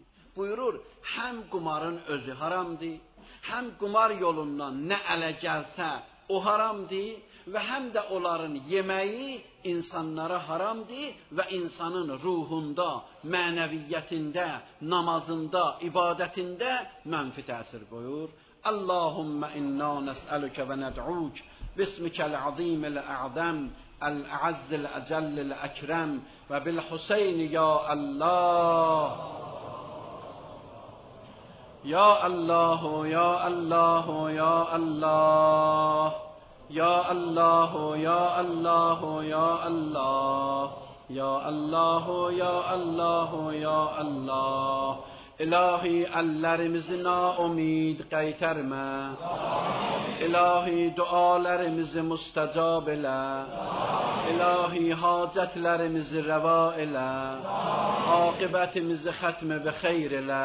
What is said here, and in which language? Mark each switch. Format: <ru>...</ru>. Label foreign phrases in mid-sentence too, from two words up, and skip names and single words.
<az>Buyurur, həm qumarın özü haramdır, həm qumar yolundan nə ələ gəlsə, o haramdır və həm də onların yeməyi insanlara haramdır və insanın ruhunda, mənəviyyətində, namazında, ibadətində mənfi təsir qoyur.</az> <ar>اللهم إنا نسألك وندعوك باسمك العظيم الأعظم الأعز الأجل الأكرم وبالحسين يا الله. يا الله، يا الله، يا الله. يا الله، يا الله، يا الله. يا الله، يا الله، يا الله.</ar> <az>İlahi əllərimizi naumid qaytarma. İlahi dualarımızı müstəcab elə. İlahi hacətlərimizi rəva elə. Aqibətimizi xətmə və xeyr elə.</az>